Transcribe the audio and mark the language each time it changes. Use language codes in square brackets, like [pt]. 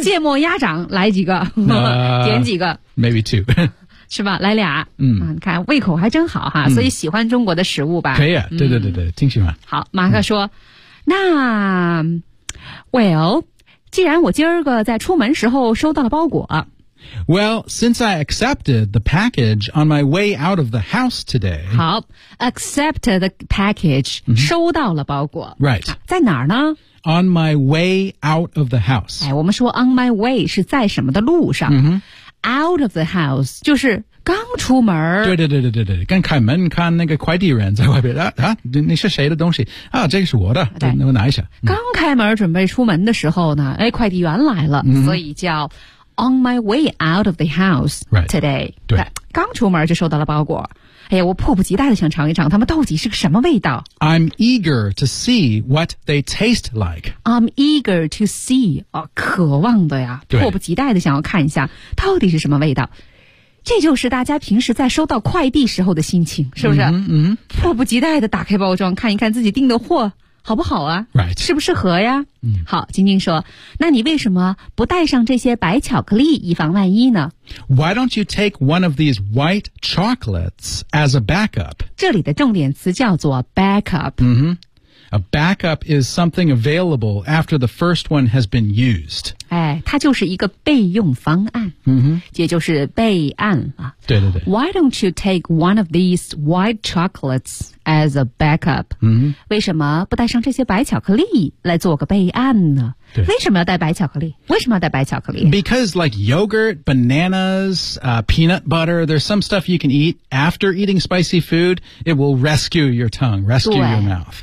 [zh] 芥末鸭掌来几个。点几个。 [en] Maybe two. [zh] 是吧，来俩。嗯，你看胃口还真好哈，所以喜欢中国的食物吧。可以啊，对对对对，挺喜欢。好，马克说那 , [en] well, [zh] 既然我今儿个在出门时候收到了包裹。 [en] Well, since I accepted the package on my way out of the house today. [zh] 好 , [en] accept the package,、 [zh] mm-hmm. 收到了包裹。 [en] Right. [zh] 在哪儿呢？ [en] On my way out of the house. [zh] 哎，我们说 [en] on my way [zh] 是在什么的路上。 Mm-hmm. [en] Out of the house, [zh] 就是刚出门。对对对对对对，刚开门看那个快递人在外边啊，你是谁的东西啊，这个是我的，对，那我拿一下。刚开门准备出门的时候呢，哎，快递员来了、 mm-hmm. 所以叫 [en] on my way out of the house today、 right. [zh] 对，刚出门就收到了包裹。哎呀，我迫不及待的想尝一尝他们到底是个什么味道。 I'm eager to see what they taste like. [en] I'm eager to see,、 [zh] 哦、渴望的呀，迫不及待的想要看一下到底是什么味道。这就是大家平时在收到快递时候的心情，是不是？嗯、mm-hmm, mm-hmm. 迫不及待的打开包装看一看自己订的货好不好啊、 [en] right. [zh] 是不是合呀、 mm-hmm. 好，晶晶说，那你为什么不带上这些白巧克力以防万一呢？ [en] Why don't you take one of these white chocolates as a backup? [zh] 这里的重点词叫做 backup、 mm-hmm. [en] A backup is something available after the first one has been used. [zh] 哎，它就是一个备用方案、 mm-hmm. 也就是备案、啊、对对对。 [en] Why don't you take one of these white chocolates as a backup?、 Mm-hmm. [zh] 为什么不带上这些白巧克力来做个备案呢？为什么要带白巧克力？为什么要带白巧克力？ [en] Because like yogurt, bananas,、peanut butter, there's some stuff you can eat after eating spicy food. It will rescue your tongue, rescue your mouth.、